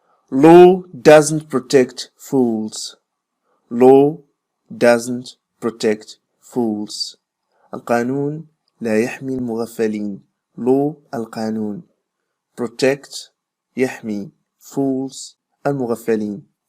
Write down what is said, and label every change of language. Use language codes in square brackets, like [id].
[en] Law doesn't protect fools. Law doesn't protect fools. [ar] القانون لا يحمي المغفلين. Law القانون. Protect يحمي. Fools المغفلين.